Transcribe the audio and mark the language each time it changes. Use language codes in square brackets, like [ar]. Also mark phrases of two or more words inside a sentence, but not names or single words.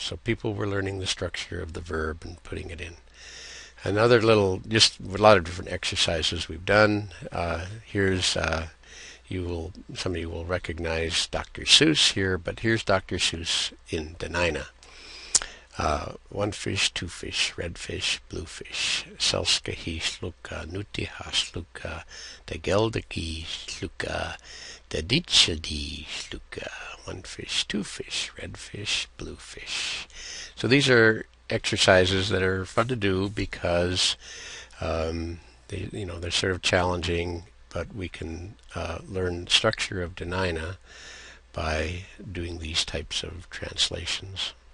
[en] So people were learning the structure of the verb and putting it in. Another little, just a lot of different exercises we've done. Here's some of you will recognize Dr. Seuss here, but here's Dr. Seuss in Dena'ina. One fish, two fish, red fish, blue fish. [tfn] Selska hi sluka, nuti ha sluka, de geldeki sluka, de ditchadi sluka. [en] One fish, two fish, red fish, blue fish. So these are exercises that are fun to do because they're sort of challenging, but we can learn the structure of Dena'ina by doing these types of translations.